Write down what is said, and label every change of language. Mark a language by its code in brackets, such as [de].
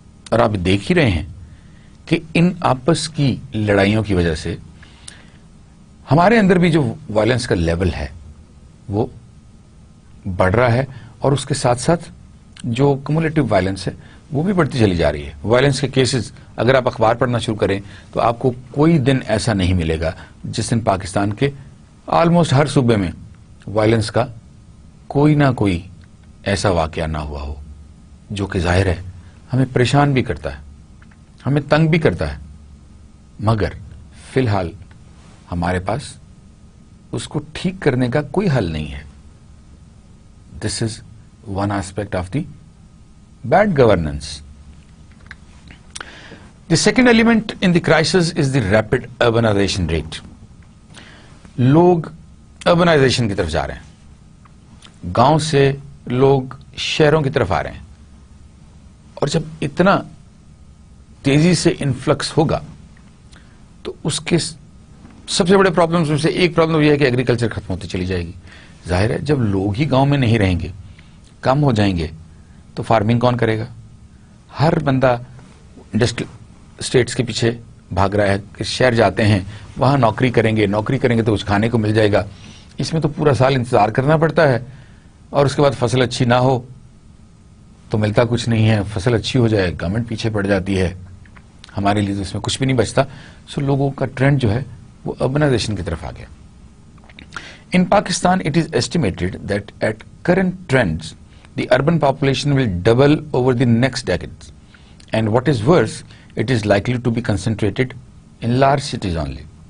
[ur] اور آپ دیکھ ہی رہے ہیں کہ ان آپس کی لڑائیوں کی وجہ سے ہمارے اندر بھی جو وائلنس کا لیول ہے وہ بڑھ رہا ہے اور اس کے ساتھ ساتھ جو کمولیٹو وائلنس ہے وہ بھی بڑھتی چلی جا رہی ہے. وائلنس کے کیسز اگر آپ اخبار پڑھنا شروع کریں تو آپ کو کوئی دن ایسا نہیں ملے گا جس دن پاکستان کے آلموسٹ ہر صوبے میں وائلنس کا کوئی نہ کوئی ایسا واقعہ نہ ہوا ہو جو کہ ظاہر ہے ہمیں پریشان بھی کرتا ہے, ہمیں تنگ بھی کرتا ہے, مگر فی الحال ہمارے پاس اس کو ٹھیک کرنے کا کوئی حل نہیں ہے. [en] This is one aspect of the bad governance. The second element in the crisis is the rapid urbanization rate. [ur] لوگ urbanization کی طرف جا رہے ہیں, گاؤں سے لوگ شہروں کی طرف آ رہے ہیں اور جب اتنا تیزی سے انفلکس ہوگا تو اس کے سب سے بڑے پرابلمز میں سے ایک پرابلم یہ ہے کہ ایگریکلچر ختم ہوتی چلی جائے گی. ظاہر ہے جب لوگ ہی گاؤں میں نہیں رہیں گے, کم ہو جائیں گے, تو فارمنگ کون کرے گا؟ ہر بندہ انڈسٹریل اسٹیٹس کے پیچھے بھاگ رہا ہے کہ شہر جاتے ہیں, وہاں نوکری کریں گے تو کچھ کھانے کو مل جائے گا. اس میں تو پورا سال انتظار کرنا پڑتا ہے, اور اس کے بعد فصل اچھی نہ ہو تو ملتا کچھ نہیں ہے, فصل اچھی ہو جائے گورنمنٹ پیچھے پڑ جاتی ہے, ہمارے لیے تو اس میں کچھ بھی نہیں بچتا. سو لوگوں کا ٹرینڈ جو ہے وہ اربنائزیشن کی طرف آ گیا. [en] In Pakistan, it is estimated that at current trends, the urban population will double over the next decades. And what is worse, it is likely to be concentrated in large cities only.